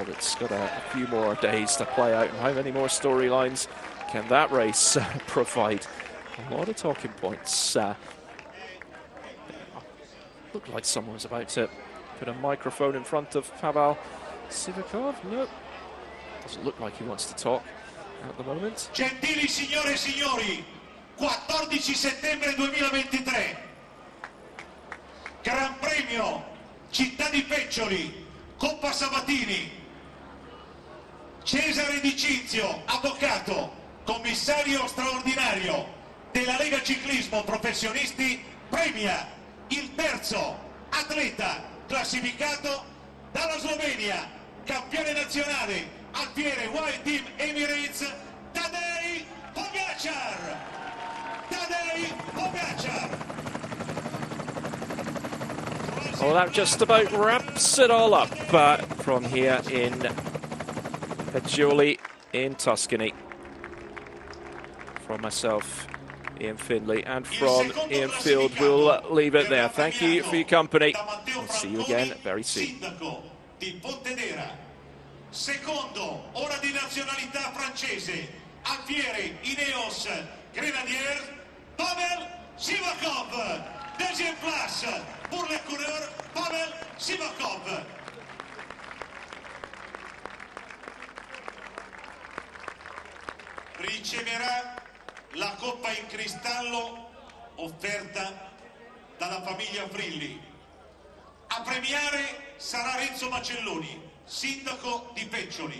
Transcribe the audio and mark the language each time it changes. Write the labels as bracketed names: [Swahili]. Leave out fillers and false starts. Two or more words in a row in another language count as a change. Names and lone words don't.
[English] It's got a few more days to play out, and how many more storylines can that race provide? A lot of talking points. Looked like someone was about to put a microphone in front of Pavel Sivakov. No, doesn't look like he wants to talk at the moment. [Italian] Gentili signore e signori, 14 settembre 2023, Gran Premio Città di Peccioli, Coppa Sabatini. Cesare Di Cinzio, avvocato, commissario straordinario della Lega Ciclismo Professionisti, premia il terzo atleta classificato dalla Slovenia, campione nazionale alfiere Wild Team Emirates, Tadej Pogacar. Tadej Pogacar. [English] Well, that just about wraps it all up from here in Peccioli in Tuscany. From myself, Ian Findlay, and from Ian Field, we'll leave it there. Thank you for your company. We'll see you again very soon. [Italian] Secondo, ora di nazionalità francese, alfiere Ineos Grenadier, Pavel Sivakov. [French] Deuxième place pour le coureur Pavel Sivakov. [Italian] Riceverà la coppa in cristallo offerta dalla famiglia Frilli. A premiare sarà Renzo Macelloni, sindaco di Peccioli.